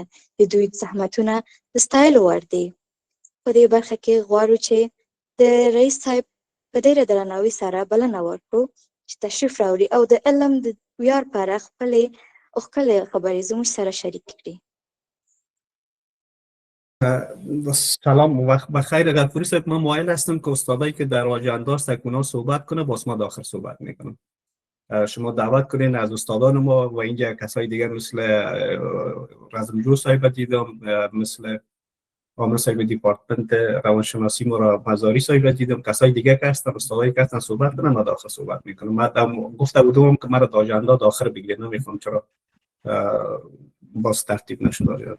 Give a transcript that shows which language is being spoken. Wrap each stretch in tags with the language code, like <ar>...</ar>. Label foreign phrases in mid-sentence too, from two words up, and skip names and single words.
<ps>د دوی زحمتونه د ستایلو وړ دي. په دې برخه کې غواړو چې د رئیس صاحب په ډېره درناوي سره بلنه ورکړو چې تشریف راوړي او د علم د ویاړ په اړه خپلې ښکلې خبرې زموږ سره شریکې کړي.</ps> <fa>سلام وقت بخیر. غفوری صاحب، من مایل هستم که استادایی که در آجنده است اونا صحبت کنه، باز ما داخل صحبت میکنم. شما دعوت کنین از استادان ما و اینجا کسای دیگر مثل رزمجو صاحب دیدم، مثل عامر صاحب دیپارتمنت روانشناسی ما را مزاری صاحب دیدم، کسای دیگر که هستن استادایی که هستن صحبت کنن، ما داخل صحبت میکنم. من گفته بودم که مرا در آجنده داخل بگیرید، نمیخوام چرا باز ترتیب نشده.</fa>